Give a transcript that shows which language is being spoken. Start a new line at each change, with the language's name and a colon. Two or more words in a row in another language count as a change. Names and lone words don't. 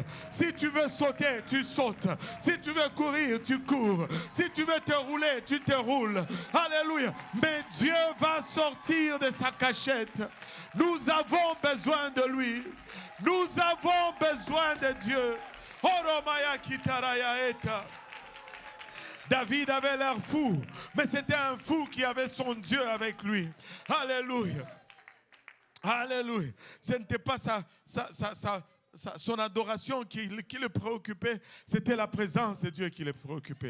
French: Si tu veux sauter, tu sautes. Si tu veux courir, tu cours. Si tu veux te rouler, tu te roules. Alléluia. Mais Dieu va sortir de sa cachette. Nous avons besoin de lui. Nous avons besoin de Dieu. Oromaya kitaraya eta. David avait l'air fou, mais c'était un fou qui avait son Dieu avec lui. Alléluia. Alléluia. Ce n'était pas son adoration qui le préoccupait, c'était la présence de Dieu qui le préoccupait.